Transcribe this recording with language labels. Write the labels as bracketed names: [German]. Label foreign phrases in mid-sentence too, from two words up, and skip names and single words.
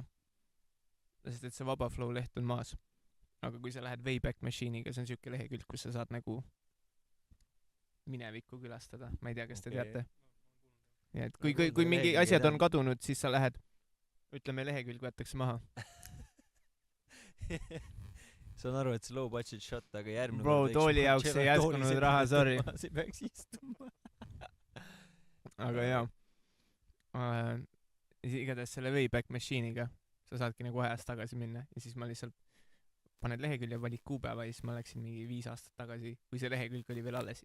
[Estonian] Sest et see Vabaflow leht on maas. Aga kui sa lähed Wayback Machine'iga, see on siuke lehekülg, kus sa saad nagu minevikku külastada. Ma ei tea, kas te teate. Ja et kui mingi asjad on kadunud, siis sa lähed, ütleme lehekülg võetakse maha. Saan aru, et see [English] low budget shot, [Estonian] aga järgmine Bro, tooli jaoks ei jäskunud raha, sorry. See peaks istuma. Aga jaa. Igatahes selle Wayback Machine'iga sa saadki nagu ajas tagasi minna ja siis ma lihtsalt paned lehekülje, valid kuupäeva ja siis ma läksin mingi 5 aastat tagasi, kui see lehekülg oli veel alles.